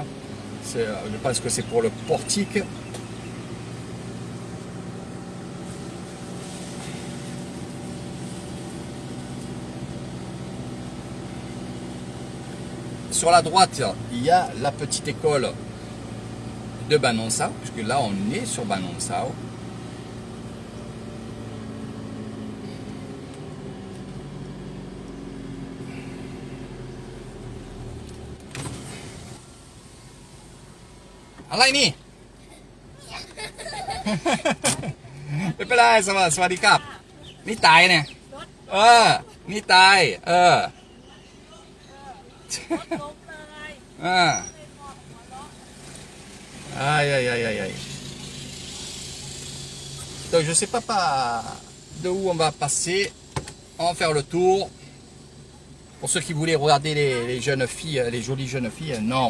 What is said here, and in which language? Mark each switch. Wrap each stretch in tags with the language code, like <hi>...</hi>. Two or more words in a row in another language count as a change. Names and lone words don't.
<fr>Je pense que c'est pour le portique. Sur la droite, il y a la petite école de Banonsao, puisque là on est sur Banonsao. Alaini!</fr> <th>ไม่เป็นไรสวัสดีครับนี่ตายเนี่ยนี่ตาย</th> <fr>Aïe, aïe, aïe, aïe, aïe. Donc je sais pas de où on va passer. On va faire le tour. Pour ceux qui voulaient regarder les jeunes filles, les jolies jeunes filles, non.</fr>